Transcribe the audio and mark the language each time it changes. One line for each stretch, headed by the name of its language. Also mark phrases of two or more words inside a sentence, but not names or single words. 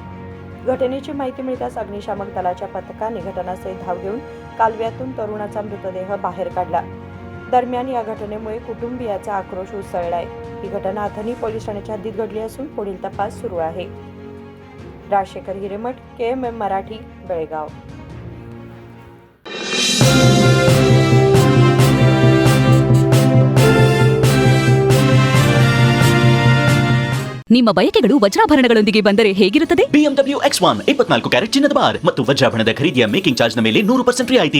Marathi: घटनेची माहिती मिळताच अग्निशामक दलाच्या पथकाने घटनास्थळी धाव घेऊन कालव्यातून तरुणाचा मृतदेह बाहेर काढला. दरम्यान या घटनेमुळे कुटुंबियाचा आक्रोश उसळलाय. ही घटना अथणी पोलीस ठाण्याच्या हद्दीत घडली असून पुढील तपास सुरू आहे. राजशेखर हिरेमठ, KMM मराठी, बेळगाव.
Kannada: ನಿಮ್ಮ ಬಯಕೆಗಳು ವಜ್ರಾಭರಣಗಳೊಂದಿಗೆ ಬಂದರೆ ಹೇಗಿರುತ್ತದೆ? BMW X1 24 ಕ್ಯಾರೆಟ್ ಚಿನ್ನದ ಬಾರ್ ಮತ್ತು ವಜ್ರಾಭರಣದ ಖರೀದಿಯ
English: making charge
Kannada: ನ ಮೇಲೆ 100% ರಿಯಾಯಿತಿ.